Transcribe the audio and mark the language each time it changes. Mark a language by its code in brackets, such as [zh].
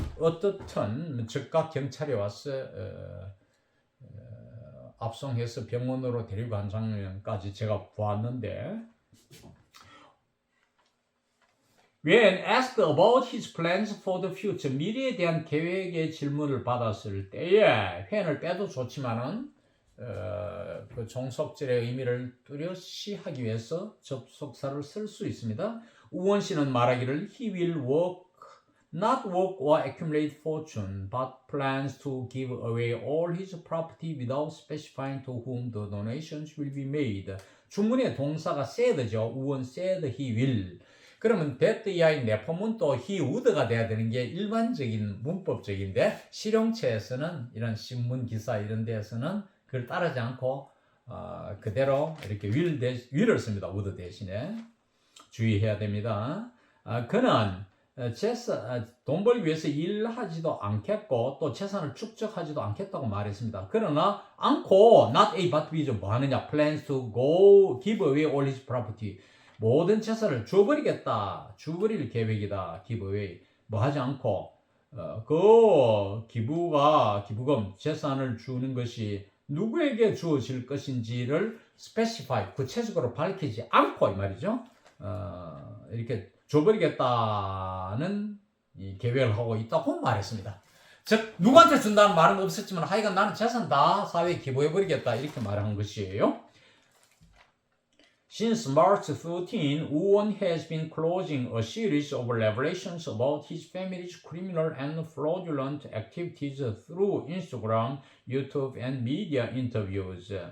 [ko] 어떻든 즉각 경찰이 와서 압송해서 병원으로 데리고 간 장면까지 제가 보았는데, [en] When asked about his plans for the future, [ko] 미래에 대한 계획의 질문을 받았을 때에 회원을 빼도 좋지만은 그 종속절의 의미를 뚜렷이 하기 위해서 접속사를 쓸 수 있습니다. 우원 씨는 말하기를 [en] he will not work or accumulate fortune, but plans to give away all his property without specifying to whom the donations will be made. [ko] 주문의 동사가 said죠. [en] 우원 said he will. [ko] 그러면 that 이하의 내포문 또 he would가 돼야 되는 게 일반적인 문법적인데, 실용체에서는 이런 신문 기사 이런 데에서는 그걸 따르지 않고 그대로 이렇게 will을 씁니다. would 대신에. 주의해야 됩니다. 그는 돈 벌기 위해서 일하지도 않겠고 또 재산을 축적하지도 않겠다고 말했습니다. 그러나 않고 not A but B죠. 뭐 하느냐? [en] plans to go give away all his property. [ko] 모든 재산을 줘버리겠다. 줘버릴 계획이다. give away. 뭐 하지 않고 그 기부금 재산을 주는 것이 누구에게 주어질 것인지를 specify 구체적으로 밝히지 않고 이 말이죠. 이렇게 줘버리겠다는 이 계획을 하고 있다고 말했습니다. 즉 누구한테 준다는 말은 없었지만 하여간 나는 재산 다 사회에 기부해버리겠다 이렇게 말한 것이에요. [en] Since March 13, Woo-won has been closing a series of revelations about his family's criminal and fraudulent activities through Instagram, YouTube, and media interviews.